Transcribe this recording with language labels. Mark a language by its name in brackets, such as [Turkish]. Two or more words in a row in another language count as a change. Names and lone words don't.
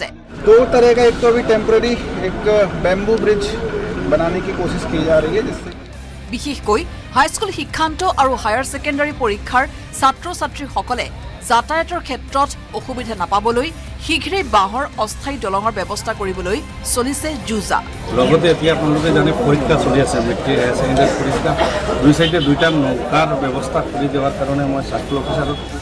[Hindi] 2 तरह का एक तो अभी टेम्पररी एक [English] bamboo bridge [Hindi] बनाने की कोशिश की जा रही है, जिससे [Assamese] বিশেষকৈ হাইস্কুল শিক্ষান্ত আৰু [English] higher secondary [Assamese] পৰীক্ষাৰ ছাত্ৰ-ছাত্ৰীসকলে যাতায়াতৰ ক্ষেত্ৰত অসুবিধা নাপাবলৈ শীঘ্ৰেই বাঁহৰ অস্থায়ী দলঙৰ ব্যৱস্থা কৰিবলৈ চলিছে যুঁজা। লগতে এতিয়া আপোনালোকে জানে পৰীক্ষা চলি আছে, মেট্ৰিক [English] higher secondary [Assamese] পৰীক্ষা, দুই চাইডে দুইটা নৌকাৰ ব্যৱস্থা কৰি দিয়াৰ কাৰণে মই [English] circle officer